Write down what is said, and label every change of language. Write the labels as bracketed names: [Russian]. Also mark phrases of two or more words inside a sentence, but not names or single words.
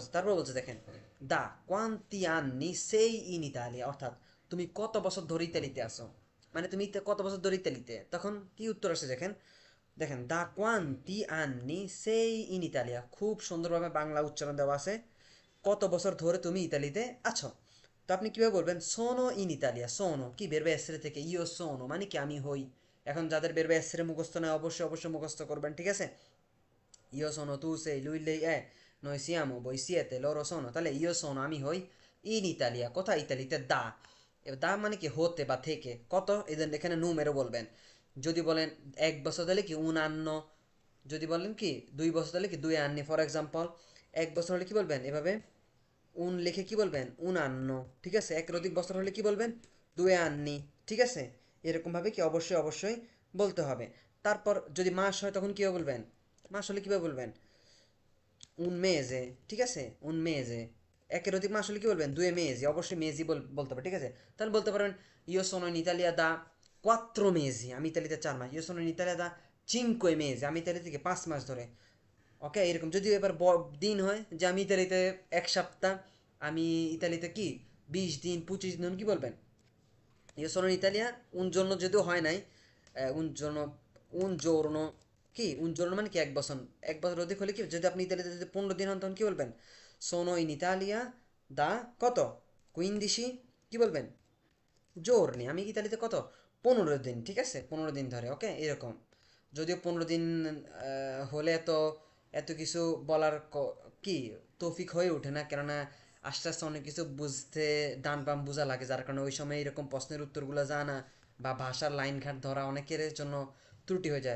[Bangla] তারপর বলছে দেখেন, [Italian] da quanti anni sei in Italia, [Bangla] অর্থাৎ তুমি কত বছর ধরে ইতালিতে আসো, মানে তুমি কত বছর ধরে ইতালিতে, তখন কি উত্তর আসে দেখেন, দেখেন [Italian] da quanti anni sei in Italia, [Bangla] খুব সুন্দরভাবে বাংলা উচ্চারণ দেওয়া আছে, কত বছর ধরে তুমি ইতালিতে আছো। তো আপনি কিভাবে বলবেন, [Italian] sono in Italia, [Bangla] সোনো কি [Italian] verbo essere [Bangla] থেকে, [Italian] io sono [Bangla] মানে কি আমি হই। এখন যাদের [Italian] verbo essere [Bangla] মুখস্থ নয় অবশ্যই অবশ্যই মুখস্থ করবেন, ঠিক আছে। [Italian] io sono, tu sei, lui lei è, noi siamo, voi siete, loro sono, তাহলে io sono [Bangla] আমি হই [Italian] in Italia, [Bangla] কোথায় ইতালিতে, দা, দা মানে কি হতে বা থেকে, কত এদের এখানে নুমেরও বলবেন, যদি বলেন 1 বছর তাহলে কি [Italian] un anno, [Bangla] যদি বলেন কি 2 বছর তাহলে কি 2 anni, [English] for example [Bangla] 1 বছর হলে কি বলবেন এভাবে উন লিখে কি বলবেন [Italian] un anno, [Bangla] ঠিক আছে, একের অধিক বছর হলে কি বলবেন 2 anni, ঠিক আছে, এরকম ভাবে কি অবশ্যই অবশ্যই বলতে হবে। তারপর যদি মাস হয় তখন কীভাবে বলবেন? মাস হলে কীভাবে বলবেন? [Italian] un mese, [Bangla] ঠিক আছে, [Italian] un mese. [Bangla] একের অধিক মাস হলে কি বলবেন? [Italian] due mesi, [Bangla] অবশ্যই মেজি বলতে হবে, ঠিক আছে। তাহলে বলতে পারবেন [Italian] io sono in Italia da quattro mesi, [Bangla] আমি ইতালিতে 4 মাস। [Italian] io sono in Italia da cinque mesi, [Bangla] আমি ইতালি থেকে 5 মাস ধরে। ওকে, এরকম যদি এবার দিন হয় যে আমি ইতালিতে 1 সপ্তাহ, আমি ইতালিতে কি 20 দিন 25 দিন, কি বলবেন? [Italian] Io sono in Italia un giorno [Bangla] যদিও হয় নাই, [Italian] un giorno, un giorno, [Bangla] কি [Italian] un giorno [Bangla] মানে কি 1 বছর, 1 বছর অধিক হলে কি, যদি আপনি ইতালিতে যদি 15 দিন হন তখন কি বলবেন? [Italian] sono in Italia da কত 15, [Bangla] কি বলবেন? জোরনি, আমি ইতালিতে কত 15 দিন, ঠিক আছে, 15 দিন ধরে। ওকে, এরকম। যদিও 15 দিন হলে তো এত কিছু বলার কি তৌফিক হয়ে ওঠে না, কেননা আস্তে আস্তে অনেক কিছু বুঝতে ডান বাম বোঝা লাগে, যার কারণে ওই সময় এরকম প্রশ্নের উত্তরগুলো জানা বা ভাষার লাইন ঘাট ধরা অনেকের জন্য ত্রুটি হয়ে যায়।